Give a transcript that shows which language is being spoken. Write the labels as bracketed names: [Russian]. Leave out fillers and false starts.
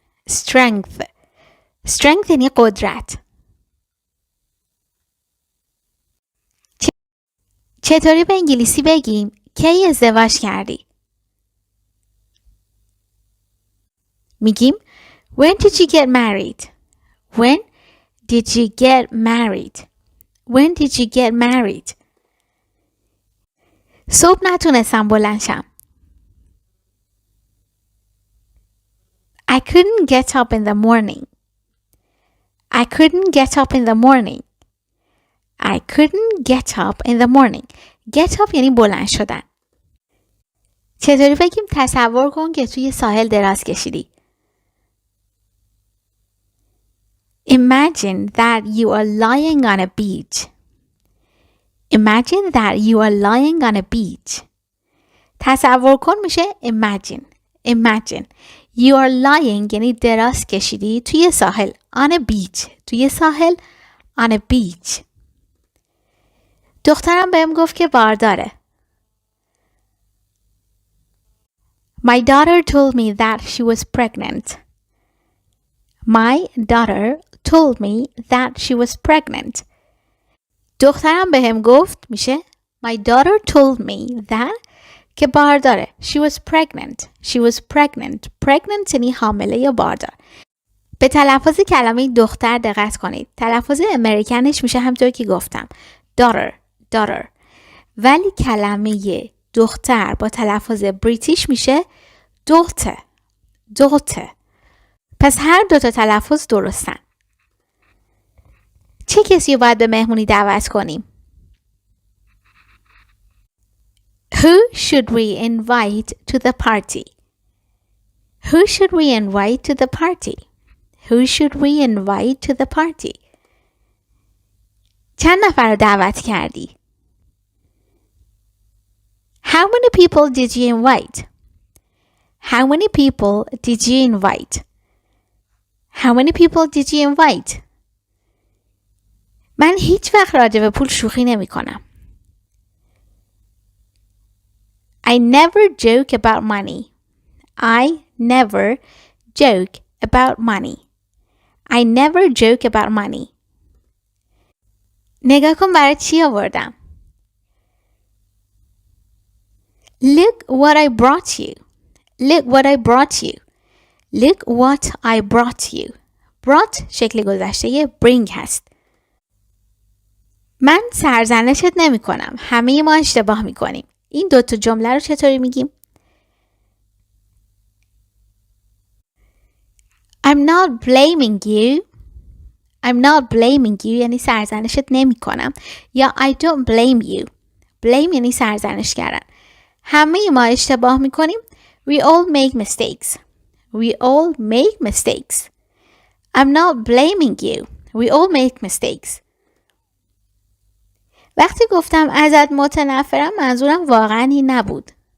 [Persian] Strength یعنی قدرت. چطوری به انگلیسی بگیم کی ازدواج کردی؟ میگیم [English] When did you get married? When did you get married? When did you get married? [Persian] صبح نتونستم بلند شم. [English] I couldn't get up in the morning. I couldn't get up in the morning. I couldn't get up in the morning. [Persian] Get up یعنی بلند شدن. چطوری بگیم تصور کن که توی ساحل دراز کشیدی؟ [English] Imagine that you are lying on a beach. Imagine that you are lying on a beach. [Persian] تصور کن میشه imagine. [English] You are lying [Persian] یعنی دراز کشیدی توی ساحل. [English] On a beach. [Persian] توی ساحل [English] on a beach. [Persian] دخترم بهم گفت که بارداره. [English] My daughter told me that she was pregnant. My daughter told me that she was pregnant. [Persian] دخترم بهم گفت میشه [English] My daughter told me that [Persian] که بارداره. [English] She was pregnant. She was pregnant. [Persian] Pregnant یعنی حامله یا باردار. به تلفظ کلمه دختر دقت کنید. تلفظ امریکنش میشه همطور که گفتم. [English] daughter. [Persian] ولی کلمه دختر با تلفظ بریتیش میشه daughter. پس هر دوتا تلفظ درستن. چه کسی رو باید به مهمونی دعوت کنیم؟ [English] Who should we invite to the party? Who should we invite to the party? Who should we invite to the party? [Persian] چند نفر رو دعوت کردی؟ [English] How many people did you invite? How many people did you invite? How many people did you invite? [Persian] من هیچ وقت راجع به پول شوخی نمی کنم. [English] I never joke about money. I never joke about money. I never joke about money. [Persian] نگاه کن برای چی آوردم. [English] Look what I brought you. Look what I brought you. Look what I brought you. [Persian] brought شکل گذشته bring هست. من سرزنشت نمی کنم. همه ما اشتباه می کنیم. این دوتا جمله رو چطوری میگیم؟ [English] I'm not blaming you. I'm not blaming you [Persian] یعنی سرزنشت نمی کنم. یا [English] I don't blame you. [Persian] blame یعنی سرزنش کردن. همه ما اشتباه می کنیم. [English] We all make mistakes. We all make mistakes. I'm not blaming you. We all make mistakes. [Persian] وقتی گفتم ازت متنفرم منظورم واقعا این نبود.